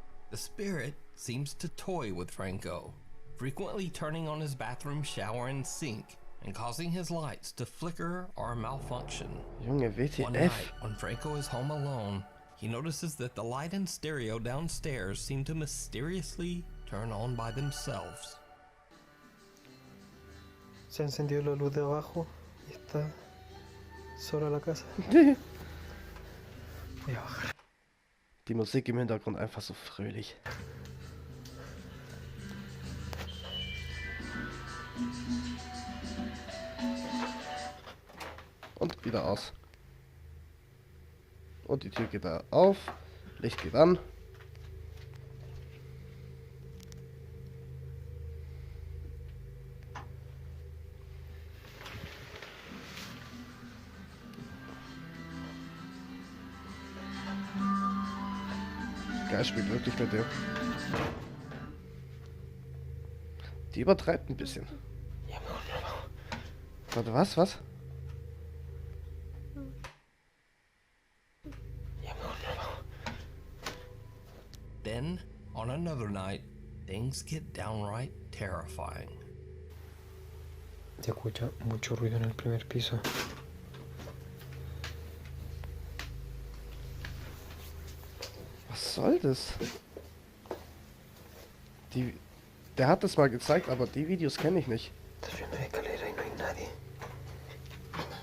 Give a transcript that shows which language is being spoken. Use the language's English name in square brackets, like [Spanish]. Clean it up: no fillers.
[English] The spirit seems to toy with Franco, frequently turning on his bathroom shower and sink and causing his lights to flicker or malfunction. [German] Junge, [English] One night, when Franco is home alone, he notices that the light and stereo downstairs seem to mysteriously turn on by themselves. [Spanish] Se ha encendido la luz de abajo y está sola la casa. Voy a bajar. [German] Die Musik im Hintergrund einfach so fröhlich. Und wieder aus. Und die Tür geht da auf. Licht geht an. Geil, spielt wirklich mit dem. Die übertreibt ein bisschen. Warte, was? [English] Then, on another night, things get downright terrifying. [Spanish] Se escucha mucho ruido en el primer piso. [German] Was soll das? Der hat das mal gezeigt, aber die Videos kenne ich nicht. [Spanish] Estás viendo la escalera y no hay nadie.